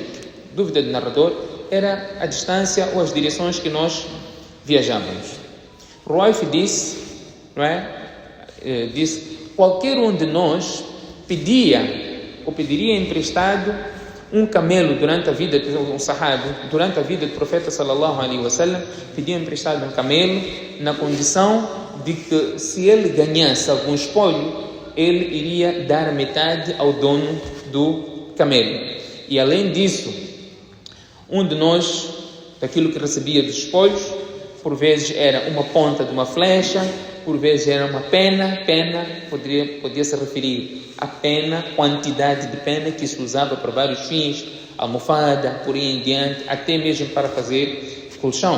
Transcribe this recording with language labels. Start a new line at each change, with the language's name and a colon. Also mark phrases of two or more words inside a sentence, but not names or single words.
Portuguese: Dúvida do narrador, era a distância ou as direções que nós viajávamos. Ruwayfi disse, qualquer um de nós pediria emprestado um camelo durante a vida de um sahabi, durante a vida do profeta
Arabic: صلى الله عليه وسلم,
Portuguese: pedia emprestado um camelo na condição de que se ele ganhasse algum espólio, ele iria dar metade ao dono do camelo. E além disso, um de nós, daquilo que recebia dos espólios, por vezes era uma ponta de uma flecha, por vezes era uma pena podia se referir à pena, quantidade de pena que se usava para vários fins, almofada, por aí em diante, até mesmo para fazer colchão.